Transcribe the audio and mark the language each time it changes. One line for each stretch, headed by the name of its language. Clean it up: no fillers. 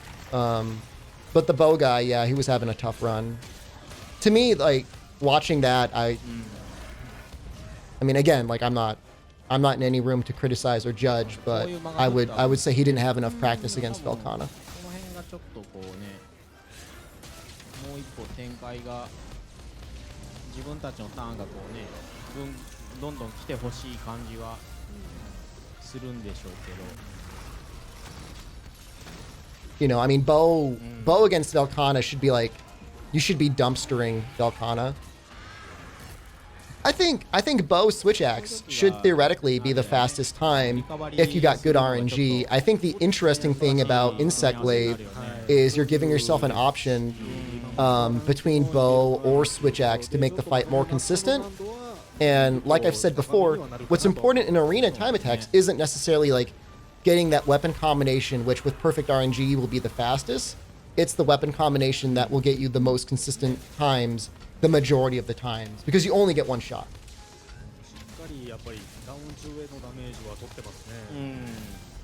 English: But the bow guy, yeah, he was having a tough run. To me, like, watching that, I mean, again, like, I'm not in any room to criticize or judge, but I would say he didn't have enough practice against Velkhana.
Japanese: ちょっとこうね、もう一歩展開が自分たちのターンがこうね、どんどん来てほしい感じはするんでしょうけど。
English: You know, I mean, bow against Velkhana should be like, you should be dumpstering Velkhana. I think bow switch axe should theoretically be the fastest time if you got good RNG. I think the interesting thing about Insect Glaive is you're giving yourself an option between bow or switch axe to make the fight more consistent. And like I've said before, what's important in arena time attacks isn't necessarily like getting that weapon combination, which with perfect RNG will be the fastest. It's the weapon combination that will get you the most consistent times, the majority of the times, because you only get one shot.
Japanese: しっかりやっぱりダウン中へのダメージは取ってますね。